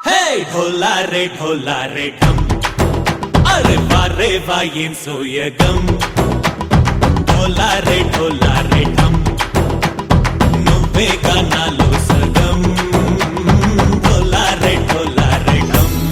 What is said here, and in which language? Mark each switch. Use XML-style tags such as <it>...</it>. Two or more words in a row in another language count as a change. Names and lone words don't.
<hi>ढोला रे ढम अरे वा</hi> <te>ఏం సోయగం</te> <hi>ढोला रे ढम</hi> <te>నువ్వే గానాలో సగం</te> <hi>ढोला रे ढम</hi>